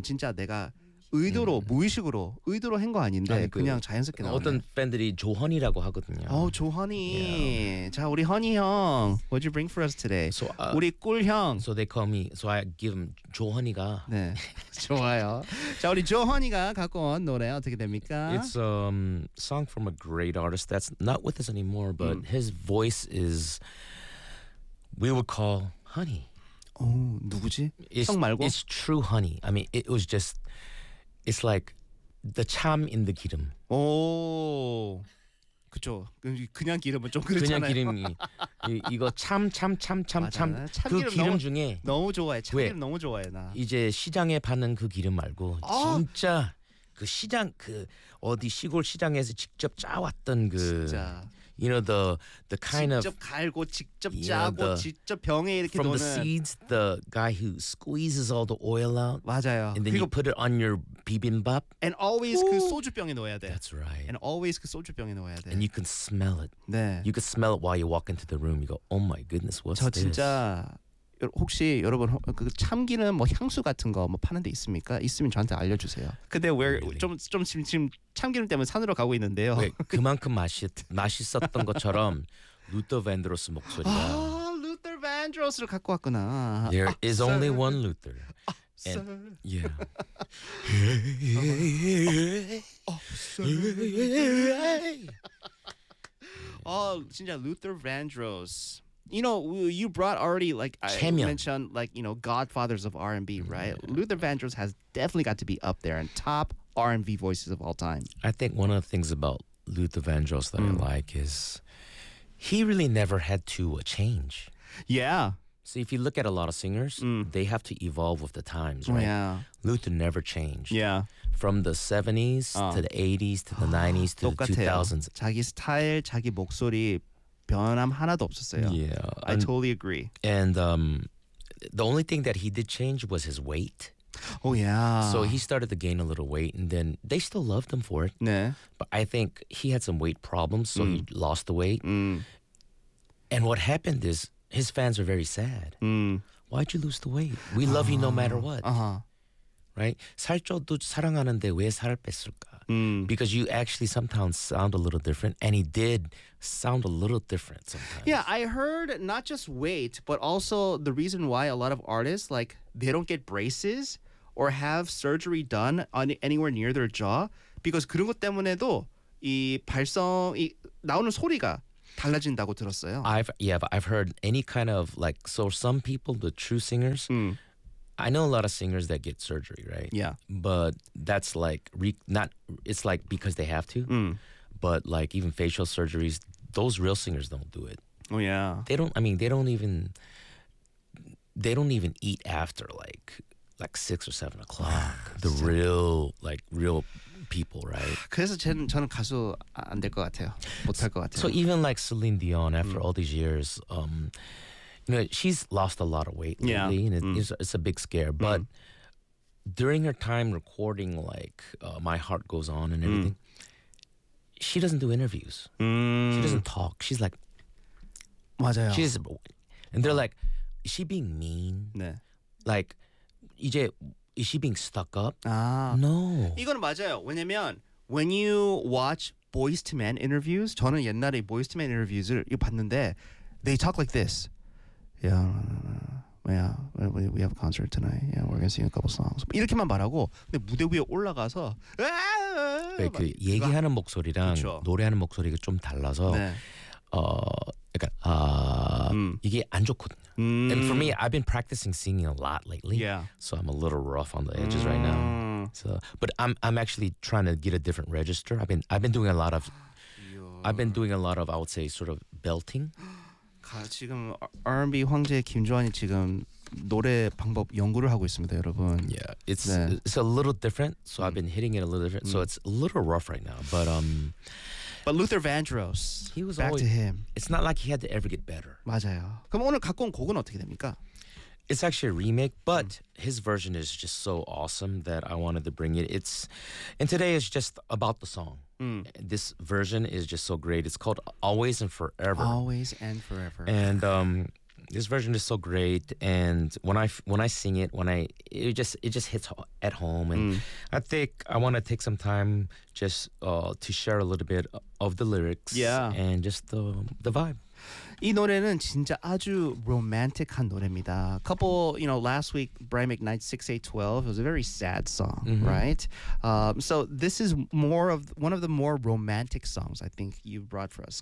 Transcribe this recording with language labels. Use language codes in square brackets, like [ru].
[ko] 진짜 내가 의도로 무의식으로 의도로 한 거 아닌데 아니, 그냥 그 자연스럽게 나오네. 어떤 팬들이 조헌이라고 하거든요. 어, 조헌이. [en] Yeah. [ko] 자, 우리 헌이 형. [en] What'd you bring for us today? [ko] So, 우리 꿀형. [en] So they call me. So I give him 조헌이가. [ko] 네. 좋아요. 자, 우리 조헌이가 갖고 온 노래 어떻게 됩니까? [en] It's a song from a great artist that's not with us anymore, but his voice is we would call honey. [ko] 어, 누구지? 형 말고. [en] It's true honey. I mean, it was just It's like the 참 in the 기름. [ko] 오, 그쵸. 그냥 기름은 좀 그렇잖아요. 그냥 기름이. 이거 참. 그 기름 너무, 중에. 너무 좋아해. 참 기름 너무 좋아해, 나. 이제 시장에 파는 그 기름 말고 어? 진짜 그 시장, 그 어디 시골 시장에서 직접 짜왔던 그. 진짜. [en] You know the kind [ko] 직접 [en] of [ko] 갈고 직접 짜고 know, the, 직접 병에 이렇게 [en] from [ko] 넣는 [en] From the seeds, the guy who squeezes all the oil out [ko] 맞아요 [en] And then [ko] 그리고, [en] you put it on your bibimbap And always [ko] 그 소주병에 넣어야 돼 [en] That's right And always [ko] 그 소주병에 넣어야 돼 [en] And you can smell it [ko] 네 [en] You can smell it while you walk into the room You go, oh my goodness, what's [ko] 저 [en] this? [ko] 저 진짜 혹시 여러분 그 참기름 뭐 향수 같은 거 뭐 파는 데 있습니까? 있으면 저한테 알려주세요. 근데 왜 좀 지금 참기름 때문에 산으로 가고 있는데요. 왜 그만큼 맛있었던 것처럼 루터 밴드로스 목소리가 아 루터 밴드로스를 갖고 왔구나. [en] There is only one Luther. Sir. Yeah. [ko] Oh, 진짜 루터 밴드로스. [en] You know, you brought already like [ko] 채면. [en] I mentioned like, you know, godfathers of R&B, right? Yeah. Luther Vandross has definitely got to be up there in top R&B voices of all time. I think one of the things about Luther Vandross that I like is he really never had to change. Yeah. So if you look at a lot of singers, they have to evolve with the times, right? Yeah. Luther never changed. Yeah. From the 70s to the 80s to the 90s to [ko] 똑같아요. [en] the 2000s. [ko] 자기 스타일, 자기 목소리 변함 하나도 없었어요. [en] Yeah, I totally agree. And the only thing that he did change was his weight. Oh yeah. So he started to gain a little weight, and then they still loved him for it. [ko] 네. [en] But I think he had some weight problems, so he lost the weight. Mm. And what happened is his fans were very sad. Why'd you lose the weight? We love you no matter what. Right? [ko] 살쪄도 사랑하는데 왜 살을 뺐을까? [en] Because you actually sometimes sound a little different, and he did sound a little different sometimes. Yeah, I heard not just weight, but also the reason why a lot of artists, like, they don't get braces or have surgery done on anywhere near their jaw, because [ko] 그런 것 때문에도 이 발성, 이 나오는 소리가 달라진다고 들었어요. [en] I've heard any kind of, like, so some people, the true singers, I know a lot of singers that get surgery, right? Yeah. But that's like, it's like because they have to. But like even facial surgeries, those real singers don't do it. Oh, yeah. They don't even eat after like 6 or 7 o'clock. the real people, right? 그래서 저는 가수 안 될 것 같아요. 못 할 것 같아요. So even like Celine Dion, after all these years, you know, she's lost a lot of weight lately, yeah. and it's a big scare. But during her time recording, like, My Heart Goes On and everything, she doesn't do interviews. She doesn't talk. She's like, [ko] 맞아요. [en] She's and they're like she being mean. 네. Like 이제 is she being stuck up? [ko] 아. [en] No. [ko] 이건 맞아요. 왜냐면 [en] when you watch Boyz II Men interviews, [ko] 저는 옛날에 Boyz II Men interviews를 봤는데 [en] they talk like this. Yeah, we have a concert tonight. Yeah, we're gonna sing a couple songs. [ko] 이렇게만 말하고 근데 무대 위에 올라가서 네, 그 얘기하는 목소리랑 그쵸. 노래하는 목소리가 좀 달라서 네. 어, 약간 아 이게 안 좋거든요. [en] And for me, I've been practicing singing a lot lately. Yeah. So I'm a little rough on the edges right now. So, but I'm actually trying to get a different register. I've been doing a lot of, I've been doing a lot of, I would say, sort of belting. [ko] 지금 R&B 황제 김조한이 지금 노래 방법 연구를 하고 있습니다, 여러분. [en] Yeah, it's 네. it's a little different. So I've been hitting it a little different. So it's a little rough right now. But but Luther Vandross. He was back always, to him. It's not like he had to ever get better. [ko] 맞아요. 그럼 오늘 갖고 온 곡은 어떻게 됩니까? [en] It's actually a remake, but his version is just so awesome that I wanted to bring it. It's and today is just about the song. This version is just so great. It's called Always and Forever. Always and Forever. And this version is so great. And when I sing it, when I it just hits at home. And I think I want to take some time just to share a little bit of the lyrics. Yeah. And just the vibe. [ko] 이 노래는 진짜 아주 로맨틱한 노래입니다. [en] Couple, you know, last week, Brian McKnight, 6812, it was a very sad song, mm-hmm. right? So this is one of the more romantic songs I think you brought for us.